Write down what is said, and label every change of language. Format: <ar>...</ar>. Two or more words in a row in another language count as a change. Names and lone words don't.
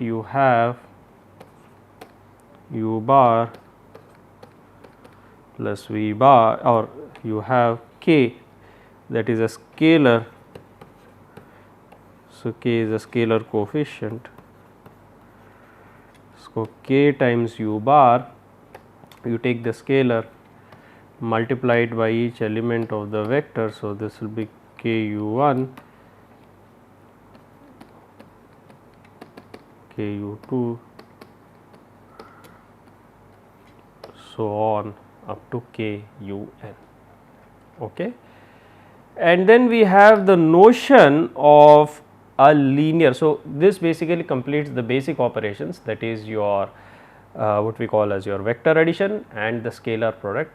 <en>You have u bar plus v bar, or you have k, that is a scalar. So, k is a scalar coefficient. So, k times u bar, you take the scalar, multiply it by each element of the vector. So, this will be k u1, k u2, so on up to k u n. Okay. And then we have the notion of a linear. So, this basically completes the basic operations, that is your what we call as your vector addition and the scalar product.</en>